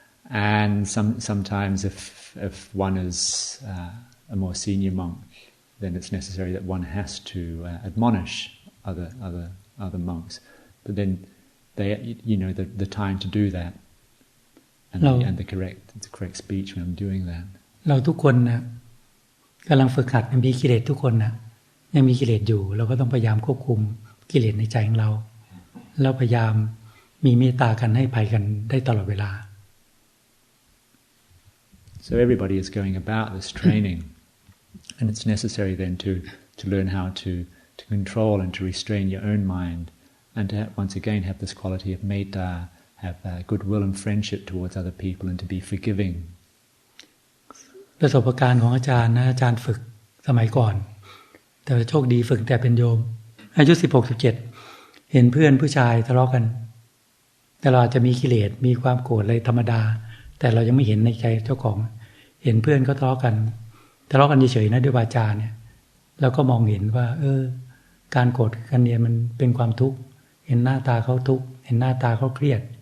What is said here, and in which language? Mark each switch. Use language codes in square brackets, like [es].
[en] And sometimes if one is a more senior monk, then it's necessary that one has to admonish other monks. But then the time to do that and the correct speech when I'm doing that. [th] เราทุกคนนะกำลังฝึกหัดมีกิเลสทุกคนนะยังมีกิเลสอยู่เราก็ต้องพยายามควบคุมกิเลสในใจของเราแล้วพยายามมีเมตตากันให้ภัยกันได้ตลอดเวลา [en] So everybody is going about this training, and it's necessary then to learn how to control and to restrain your own mind, and to once again have this quality of metta, have goodwill and friendship towards other people, and to be forgiving. [th] ประสบการณ์ของอาจารย์นะอาจารย์ฝึกสมัยก่อนแต่โชคดีฝึกแต่เป็นโยมอายุ16-17เห็นเพื่อนผู้ชายทะเลาะกันแต่เราอาจจะมีกิเลสมีความโกรธอะไรธรรมดาแต่เรายังไม่เห็นในใจเจ้าของเห็นเพื่อนเขาทะเลาะกันเฉยๆนะด้วยวาจาเนี่ยเราก็มองเห็นว่าการโกรธกันเนี่ยมันเป็นความทุกข์เห็นหน้าตาเขาทุกข์เห็นหน้าตาเขาเครียด